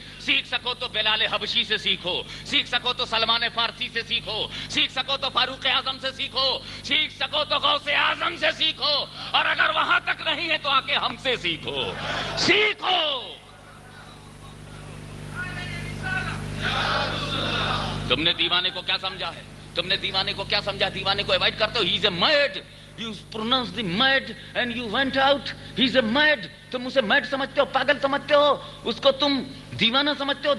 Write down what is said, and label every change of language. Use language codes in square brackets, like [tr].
[ur] سیکھ سکو تو بلال حبشی سے سیکھو، سیکھ سکو تو سلمان فارسی سے سیکھو، سیکھ سکو تو فاروق اعظم سے سیکھو، سیکھ سکو تو غوث اعظم سے سیکھو، اور اگر وہاں تک نہیں ہے تو آ کے ہم سے سیکھو. سیکھو. تم نے دیوانے کو کیا سمجھا ہے؟ تم نے دیوانے کو کیا سمجھا؟ دیوانے کو اوائڈ کرتے ہو. [en] He is a mad. You pronounce the mad and you went out. He's a mad. [ur] تم اسے میڈ سمجھتے ہو، پاگل سمجھتے ہو، اس کو تم دیوانہ سمجھتے ہو.